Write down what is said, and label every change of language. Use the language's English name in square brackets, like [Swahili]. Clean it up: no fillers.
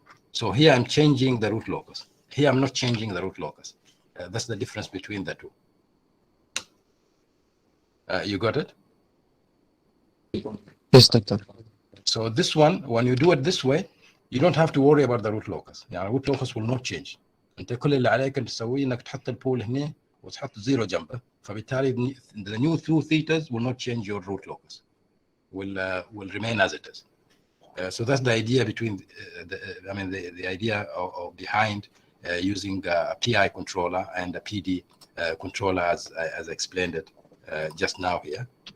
[English] So here I'm changing the root locus. Here I'm not changing the root locus. That's the difference between the two. You got it? Yes, doctor. So this one, when you do it this way, you don't have to worry about the root locus. يعني root locus will not change. [Arabic] انت كل اللي عليك ان تسويه انك تحط البول هنا وتحط زيرو جنبه، فبالتالي [English] the new two thetas will not change your root locus. Will remain as it is. So that's the idea between the idea of behind using a PI controller and a PD controller, as I explained it just now here.